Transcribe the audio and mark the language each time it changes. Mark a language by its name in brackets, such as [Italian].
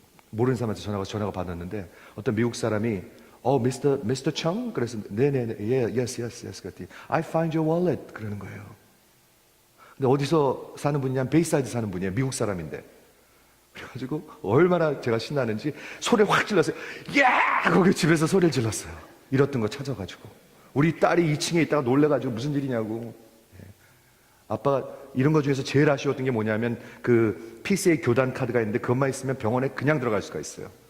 [Korean] 모르는 사람한테 전화가 받았는데 어떤 미국 사람이 Mr. Chung? 그래서 네네네, [English] yes. [Korean] 그랬더니 [English] I find your wallet [Korean] 그러는 거예요. 근데 어디서 사는 분이냐면 베이사이드 사는 분이에요. 미국 사람인데. 그래가지고 얼마나 제가 신나는지 소리를 확 질렀어요. 야! 거기 집에서 소리를 질렀어요. 잃었던 거 찾아가지고. 우리 딸이 2층에 있다가 놀래가지고 무슨 일이냐고. 아빠가 이런 거 중에서 제일 아쉬웠던 게 뭐냐면 그 PCA 교단 카드가 있는데 그것만 있으면 병원에 그냥 들어갈 수가 있어요.